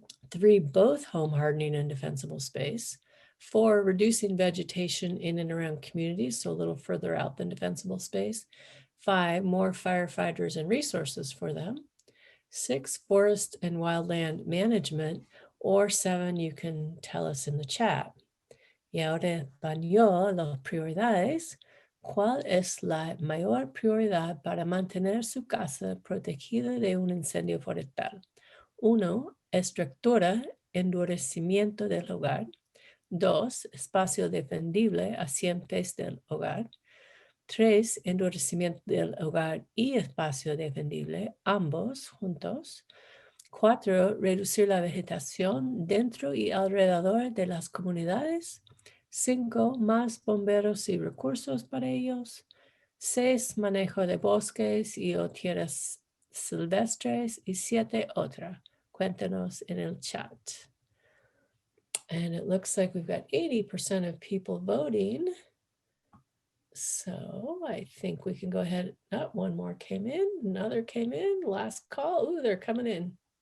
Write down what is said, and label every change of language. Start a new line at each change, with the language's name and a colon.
English: 3, both home hardening and defensible space. 4, reducing vegetation in and around communities, so a little further out than defensible space. 5, more firefighters and resources for them. 6, forest and wildland management, or 7, you can tell us in the chat.
Spanish: Y ahora en español, las prioridades. ¿Cuál es la mayor prioridad para mantener su casa protegida de un incendio forestal? 1. Estructura, endurecimiento del hogar. 2. Espacio defendible a 100 pies del hogar. 3. Endurecimiento del hogar y espacio defendible, ambos juntos. 4. Reducir la vegetación dentro y alrededor de las comunidades. 5. Más bomberos y recursos para ellos. 6. Manejo de bosques y o tierras silvestres. Y 7. Otra. Cuéntanos en el chat.
English: And it looks like we've got 80% of people voting. So I think we can go ahead. Oh, one more came in, another came in, last call. Ooh, they're coming in.